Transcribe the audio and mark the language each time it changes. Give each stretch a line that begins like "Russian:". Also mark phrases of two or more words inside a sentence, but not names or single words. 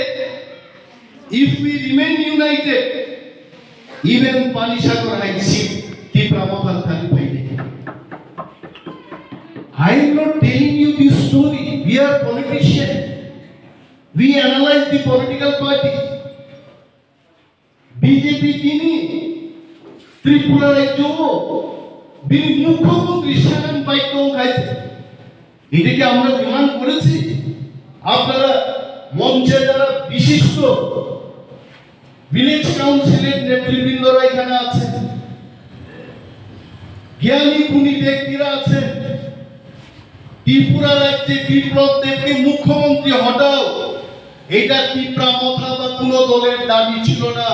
English: If we remain united, even Panisagar has seen Tipra Mwthangwi. I am not telling you this story. We are politicians. We analyze the political parties.
Kok Borok: BJP kini Tripura রাজ্য বিনি মুখ্যমন্ত্রী শাসন বাইক খাইছে,
Bangla: এটা কি আমরা ডিমান্ড করেছি? আপনারা মঞ্চে যারা বিশিষ্ট ভিলেজ কাউন্সিলের নেতৃবৃন্দরা এখানে আছেন, জ্ঞানী গুণী ব্যক্তিরা আছেন, ত্রিপুরা রাজ্যে বিপ্লব দেবকে মুখ্যমন্ত্রী হটাও, এটা ত্রিপুরা মথা বা কোন দলের দাবি ছিল না।